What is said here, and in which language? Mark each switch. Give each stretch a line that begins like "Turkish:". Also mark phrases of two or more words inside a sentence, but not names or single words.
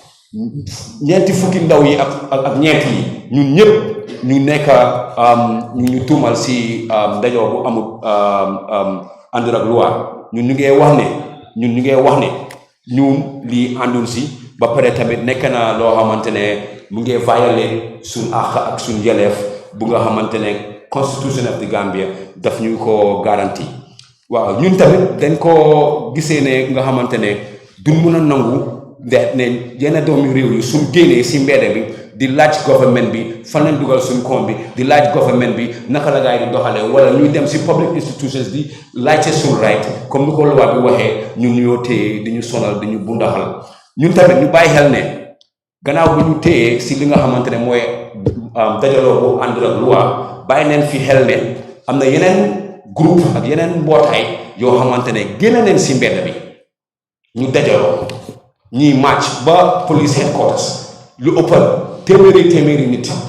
Wolof: ñeenti fukki ndaw yi ak ñeent yi ñun ñëpp ñu nekk ñu tuumal si ndajoo bu amul àndul ak loi ñun ñu ngi wax ne ñun lii àndul si ba pare tamit nekk na loo xamante ne mu ngi violé suñ àq ak suñ yelleef bu nga xamante ne
English: constitution of the Gambia
Wolof: daf ñu ko garanti waaw ñun tamit dañ ko gisee ne nga xamante ne duñ mën a nangu ne yenn doomi réew yi suñ génnee si mbedd bi di laaj government bi fan lañ dugal suñ koom bi di laaj government bi naka la gaay di doxalee wala ñuy dem si
English: public institutions
Wolof: di laajte suñ right comme ni ko loi bi waxee ñun ñoo téye di ñu sonal di ñu bundaxal ñun tamit ñu bàyyi xel ne gannaaw bi ñu téye si li nga xamante ne mooy dajaloo bu ànd ak loi bàyyi neen fi xel ne am na yeneen groupe ak yeneen mbootaay yoo xamante ne génn neen si mbedd bi ñu dajaloo ñiy march ba
English: police headquarters
Wolof: lu ëppal téeméeri nit